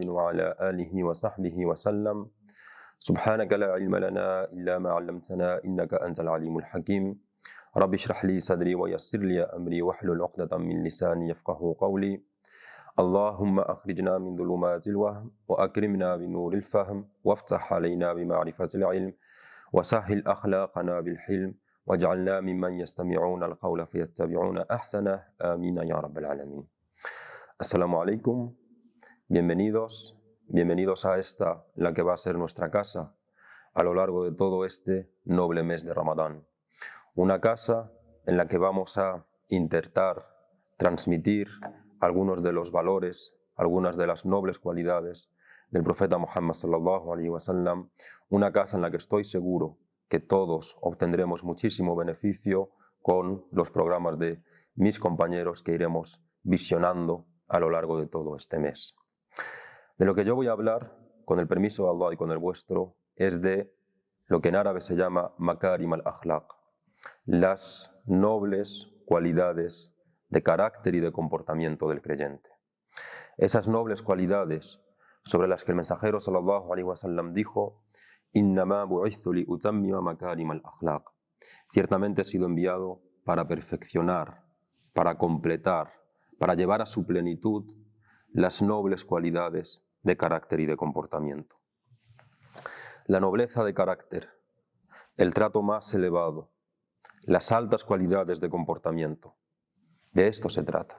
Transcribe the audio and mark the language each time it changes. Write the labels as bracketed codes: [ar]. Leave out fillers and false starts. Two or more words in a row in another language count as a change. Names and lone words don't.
[ar] وعلى آله وصحبه وسلم سبحانك لا علم لنا إلا ما علمتنا إنك أنت العليم الحكيم رب اشرح لي صدري ويسر لي أمري واحلل عقدة من لساني يفقهوا قولي اللهم أخرجنا من ظلمات الوهم وأكرمنا بنور الفهم وافتح علينا بمعرفة العلم وسهل أخلاقنا بالحلم واجعلنا ممن يستمعون القول فيتبعون أحسنه آمين يا رب العالمين. السلام عليكم, [es] bienvenidos a esta, la que va a ser nuestra casa a lo largo de todo este noble mes de Ramadán. Una casa en la que vamos a intentar transmitir algunos de los valores, algunas de las nobles cualidades del profeta Muhammad [ar] صلى الله عليه وسلم, [es] una casa en la que estoy seguro que todos obtendremos muchísimo beneficio con los programas de mis compañeros que iremos visionando a lo largo de todo este mes. De lo que yo voy a hablar, con el permiso de Allah y con el vuestro, es de lo que en árabe se llama [ar] مكارم الأخلاق, [es] las nobles cualidades de carácter y de comportamiento del creyente. Esas nobles cualidades sobre las que el mensajero [ar] صلى الله عليه وسلم [es] dijo: [ar] إنما بعثت لأتمم مكارم الأخلاق. [es] Ciertamente he sido enviado para perfeccionar, para completar, para llevar a su plenitud las nobles cualidades de carácter y de comportamiento. La nobleza de carácter, el trato más elevado, las altas cualidades de comportamiento, de esto se trata.